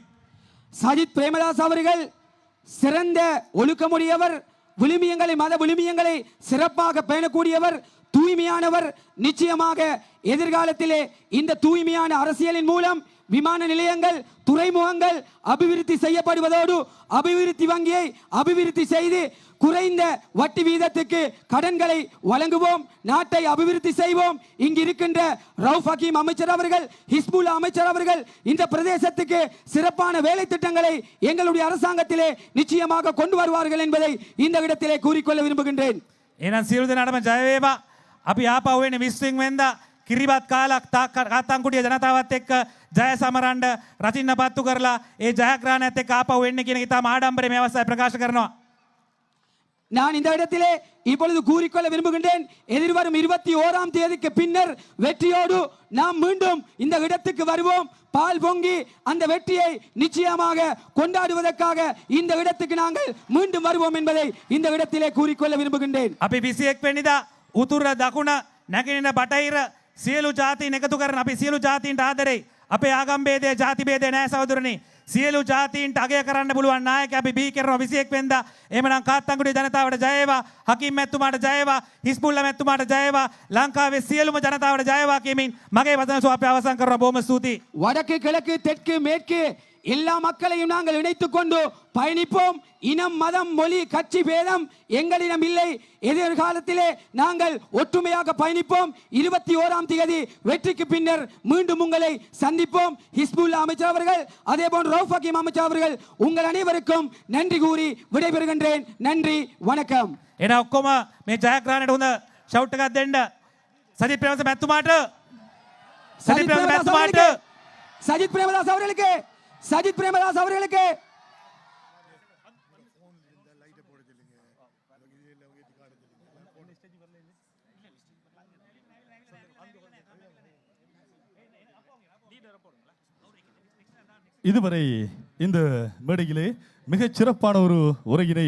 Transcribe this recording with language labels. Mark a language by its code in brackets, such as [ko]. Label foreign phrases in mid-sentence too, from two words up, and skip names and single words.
[ta] சஜித் பிரேமதாஸ் அவர்கள் சிறந்த ஒழுக்கமுடையவர், விழுமியங்களை, மத விழுமியங்களை சிறப்பாக பேணக்கூடியவர், தூய்மையானவர். நிச்சயமாக எதிர்காலத்திலே இந்த தூய்மையான அரசியலின் மூலம் விமான நிலையங்கள், துறைமுகங்கள் அபிவிருத்தி செய்யப்படுவதோடு அபிவிருத்தி வங்கியை அபிவிருத்தி செய்து குறைந்த வட்டி வீதத்துக்கு கடன்களை வழங்குவோம், நாட்டை அபிவிருத்தி செய்வோம். இங்கு இருக்கின்ற ரவுஃப் ஹக்கீம் அமைச்சர் அவர்கள், ஹிஸ்புல்லா அமைச்சர் அவர்கள் இந்த பிரதேசத்துக்கு சிறப்பான வேலை திட்டங்களை எங்களுடைய அரசாங்கத்திலே நிச்சயமாக கொண்டு வருவார்கள் என்பதை இந்த இடத்திலே கூறிக்கொள்ள விரும்புகின்றேன். [si] එහෙනම් සියලු දෙනාටම ජය වේවා. අපි ආපහු එන්නේ 20 වෙනිදා කිරිබත් කාලක් කාත්තාංකුඩිය ජනතාවත් එක්ක ජය සමරන්න රචින්න පත්තු කරලා ඒ ජයග්‍රහණයත් එක්ක ආපහු එන්න කියන එක ඉතාම ආඩම්බරේ මේ අවස්ථාවේ ප්‍රකාශ කරනවා. [ta] நான் இந்த இடத்திலே இப்பொழுது கூறிக்கொள்ள விரும்புகின்றேன். எதிர்வரும் 21ஆம் தேதிக்கு பின்னர் வெற்றியோடு நாம் மீண்டும் இந்த இடத்துக்கு வருவோம். பால் பொங்கி அந்த வெற்றியை நிச்சயமாக கொண்டாடுவதற்காக இந்த இடத்துக்கு நாங்கள் மீண்டும் வருவோம் என்பதை இந்த இடத்திலே கூறிக்கொள்ள விரும்புகின்றேன். [si] අපි 21 වෙනිදා උතුර දකුණ නැගෙනහිර බටහිර සියලු ජාතීන් එකතු කරන අපි සියලු ජාතීන්ට ආදරෙයි. අපේ ආගම් භේදය, ජාති භේදය නැහැ සහෝදරනි. සියලු ජාතීන්ට අගය කරන්න පුළුවන් නායක අපි බිහි කරනවා 21 වෙනිදා. එහෙමනම් කාත්තාංගුඩිය ජනතාවට ජය වේවා, හකීම් මැතිතුමාට ජය වේවා, හිස්බුල්ලා මැතිතුමාට ජය වේවා, ලංකාවේ සියලුම ජනතාවට ජය වේවා කියමින් මගේ වචන සුව අපි අවසන් කරනවා. බොහොම ස්තුතියි. [ta] வடக்கு, கிழக்கு, தெற்கு, மேற்கு எல்லா மக்களையும் நாங்கள் இணைத்துக் கொண்டு பயணிப்போம். இனம், மதம், மொழி, கட்சி பேதம் எங்களிடம் இல்லை. எதிர்காலத்திலே நாங்கள் ஒற்றுமையாக பயணிப்போம். 21ஆம் தேதி வெற்றிக்கு பின்னர் மீண்டும் உங்களை சந்திப்போம். ஹிஸ்புல்லா அமைச்சர் அவர்கள், அதே போன்று ரவுஃப் ஹக்கீம் அமைச்சர் அவர்கள் உங்கள் அனைவருக்கும் நன்றி கூறி விடைபெறுகின்றேன். நன்றி, வணக்கம். [si] එන ඔක්කොම මේ ජයග්‍රහණයට හොඳ ෂවුට් එකක් දෙන්න. සජිත් ප්‍රේමදාස මැතිතුමාට [ta] சஜித் பிரேமதாஸ் அவர்களுக்கு, சஜித் பிரேமதாஸ் அவர்களுக்கு, சஜித் பிரேமதாஸ் அவர்களுக்கு. இதுவரை இந்த மேடையிலே மிகச் சிறப்பான ஒரு உரையினை